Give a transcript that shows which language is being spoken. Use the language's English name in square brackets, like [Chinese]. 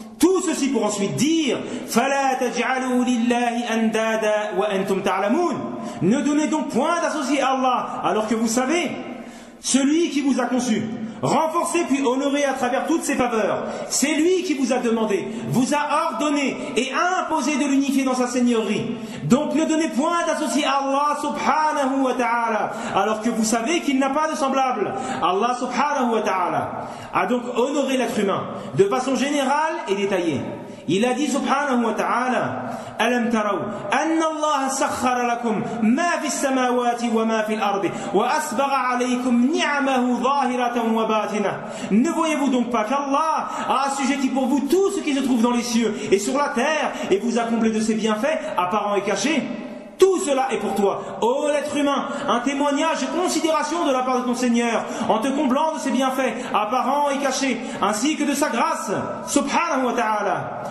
[French] Tout ceci pour ensuite dire « [Arabic] فَلَا تَجْعَلُوا لِلَّهِ أَنْدَادًا وَأَنْتُمْ تَعْلَمُونَ [French] » Ne donnez donc point d'associé à Allah, alors que vous savez, celui qui vous a conçu, renforcé puis honoré à travers toutes ses faveurs, c'est lui qui vous a demandé, vous a ordonné et imposé de l'unifier dans sa seigneurie. Donc ne donnez point d'associé à Allah subhanahu wa ta'ala, alors que vous savez qu'il n'a pas de semblable. Allah subhanahu wa ta'ala a donc honoré l'être humain de façon générale et détaillée. Il a dit subhanahu wa ta'ala, [Arabic] ألم تروا أن الله سخر لكم ما في السماوات وما في الأرض وأسبغ عليكم نعمه ظاهرة وباطنة. [French] Ne voyez-vous donc pas qu'Allah a assujetti pour vous tout ce qui se trouve dans les cieux et sur la terre, et vous a comblé de ses bienfaits apparents et cachés? Tout cela est pour toi, ô l'être humain, un témoignage de considération de la part de ton Seigneur, en te comblant de ses bienfaits, apparents et cachés, ainsi que de sa grâce, subhanahu wa ta'ala.